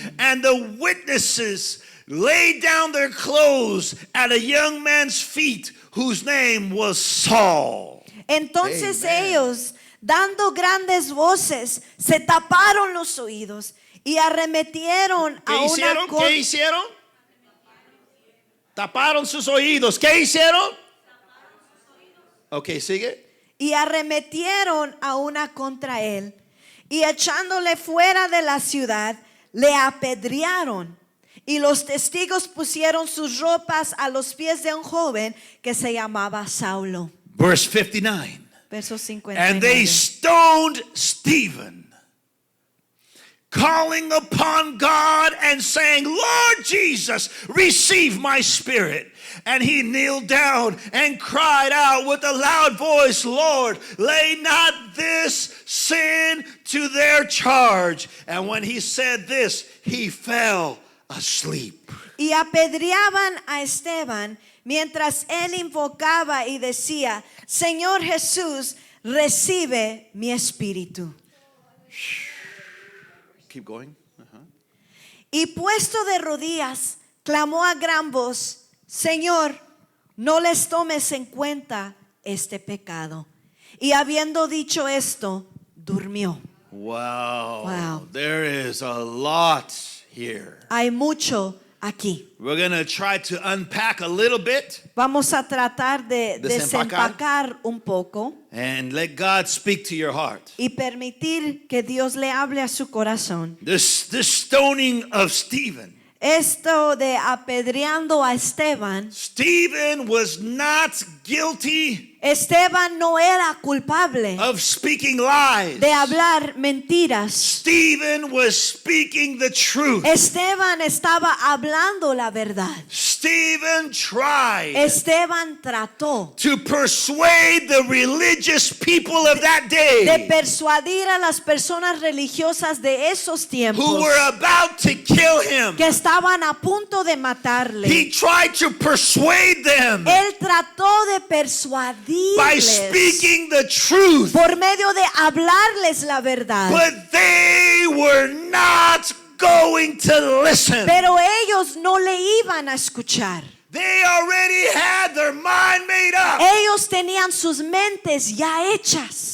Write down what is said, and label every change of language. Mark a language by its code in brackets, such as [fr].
[en] And the witnesses laid down their clothes at a young man's feet whose name was Saul. [es] Entonces [en] Amen. [es] ellos, dando grandes voces, se taparon los oídos y arremetieron a una ¿Qué hicieron? Taparon sus oídos. ¿Qué hicieron? Ok, sigue. Y arremetieron a una contra él y echándole fuera de la ciudad le apedrearon. Y los testigos pusieron sus ropas a los pies de un joven que se llamaba Saulo. [en] Verse 59. [es] Verso 59. [en] And they stoned Stephen, calling upon God and saying, Lord Jesus, receive my spirit. And he kneeled down and cried out with a loud voice, Lord, lay not this sin to their charge. And when he said this, he fell asleep. [es] Y apedreaban a Esteban mientras él invocaba y decía, Señor Jesús, recibe mi espíritu. [en] Keep going. [es] Y puesto de rodillas, clamó a gran voz, Señor, no les tomes en cuenta este pecado. Y habiendo dicho esto, durmió. [en] Wow. Wow. There is a lot here. [es] Hay mucho aquí. [en] We're going to try to unpack a little bit [es] Vamos a tratar de Desempacar. desempacar un poco [en] and let God speak to your heart. [es] y permitir que Dios le hable a su corazón. [en] This stoning of Stephen. [es] Esto de apedreando a Esteban, [en] Stephen was not guilty [es] Esteban no era culpable [en] of speaking lies. [es] de hablar mentiras. [en] Stephen was speaking the truth. [es] Esteban estaba hablando la verdad. [en] Stephen tried [es] Esteban trató [en] to persuade the religious people of that [es] de [en] day [es] persuadir a las personas religiosas de esos tiempos [en] who were about to kill him. [es] que estaban a punto de matarle. [en] He tried to persuade them [es] Él trató de [en] by [es] persuadirles [en] speaking the truth, [es] por medio de hablarles la verdad. [en] but they were not going to listen. [es] Pero ellos no le iban a escuchar. [en] They already had their mind made up. [es] Ellos tenían sus mentes ya hechas.